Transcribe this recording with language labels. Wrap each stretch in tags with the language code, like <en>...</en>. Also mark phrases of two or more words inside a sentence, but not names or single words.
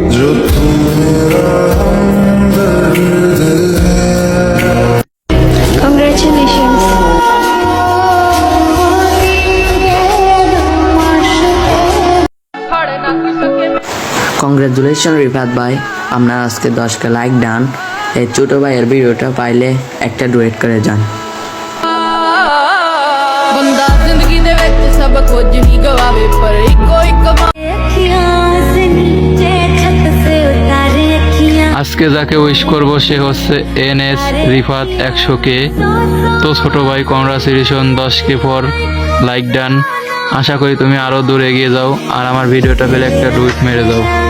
<bn>কংগ্রেচুলেশন রিফাত ভাই, আপনার আজকে</bn> <en>10K like done.</en> <bn>এই ছোট ভাইয়ের ভিডিওটা পাইলে একটা ডুয়েট করে যান।</bn> <pa>ਬੰਦਾ ਜ਼ਿੰਦਗੀ ਦੇ ਵਿੱਚ ਸਭ ਕੁਝ ਹੀ ਗਵਾਵੇ ਪਰ ਇੱਕੋ ਇੱਕ</pa> <bn>আজকে যাকে উইশ করব সে হচ্ছে এনএস রিফাত 100K। তো ছোট ভাই</bn> <en>congratulation 10K for like done.</en> <bn>আশা করি তুমি আরো দূরে এগিয়ে যাও, আর আমার ভিডিওটা পেলে একটা ডুইট মেরে দাও।</bn>